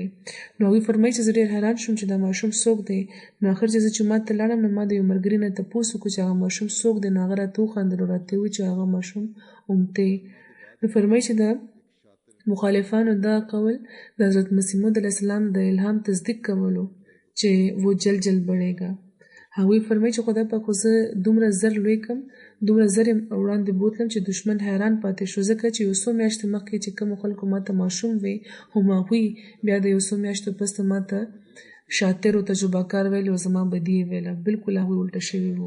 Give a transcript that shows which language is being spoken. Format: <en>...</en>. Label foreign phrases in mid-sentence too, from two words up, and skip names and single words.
<ps>نو هغوی فرمایي چې زه ډېر حیران شوم چې دا ماشوم څوک دی. نو آخر چې زه جومات ته لاړم نو ما د یو ملګري نه تپوس وکړو چې هغه ماشوم څوک دی. نو هغه راته وخندل او راته وویل چې هغه ماشوم امتې. نو فرمایي چې د مخالفانو دا قول د حضرت مسیح موعود</ps> <ar>علیه السلام</ar> <ps>د الهام تصدیق کولو چې</ps> <ur>وہ جلد جلد بڑھے گا.</ur> <ps>هغوی فرمایي چې خدای پاک خو زه دومره زر لوی کم دومره زر یې وړاندې بوتلم چې دشمن حیران پاتې شو ځکه چې یو څو میاشتې مخکې چې کومو خلکو ماته ماشوم وی هماغوی بیا د یو څو میاشتو پسته ماته شاطر او تجربه کار ویل او زما بدي یې ویله بالکل هغوی الټه شوي وو.</ps>